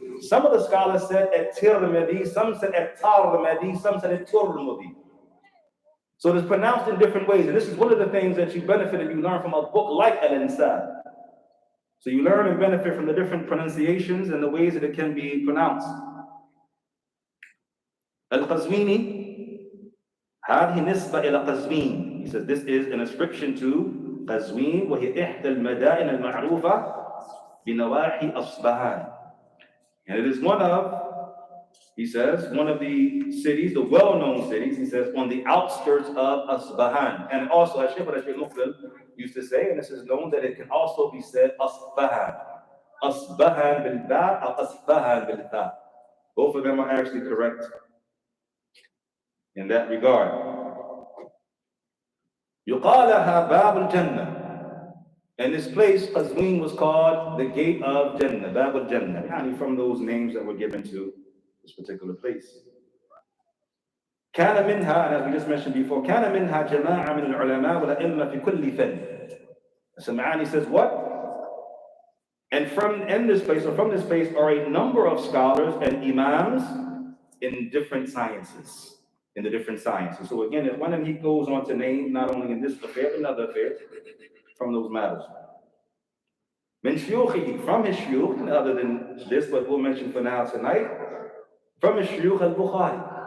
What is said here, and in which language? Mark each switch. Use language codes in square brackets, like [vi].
[en] Some of the scholars said At-Tirmidhi, some said At-Tirmidhi, some said At-Tirmidhi. So it's pronounced in different ways. And this is one of the things that you benefit if you learn from a book like Al-Ansab. So you learn and benefit from the different pronunciations and the ways that it can be pronounced. Al-Qazwini, [ar] هذه نسبة إلى قزوين. [en] He says this is an ascription to Qazwin, [ar] وهي إحدى المدائن المعروفة بنواحي أصبهان. [en] And it is one of, he says, one of the cities, the well-known cities, he says, on the outskirts of Asbahan. And also, as Shaykh Abul-Hasan used to say, and this is known, that it can also be said Asbahan. Asbahan bil-ba' or Asbahan bil-ta. Both of them are actually correct in that regard. [ar] يقالها باب الجنة. [en] And this place, Qazwin, was called the Gate of Jannah, Bab al-Jannah, from those names that were given to this particular place. [ar] كان منها, [en] and as we just mentioned before, [ar] كان منها جماعة من العلماء والأئمة في كل فن. [en] Sam'ani says what? And from this place are a number of scholars and imams in different sciences. So again, when he goes on to name not only in this affair, but another affair from those matters. Min shuyukhihi, from his shuyukh, and other than this, but we'll mention for now tonight, from his shuyukh al-Bukhari.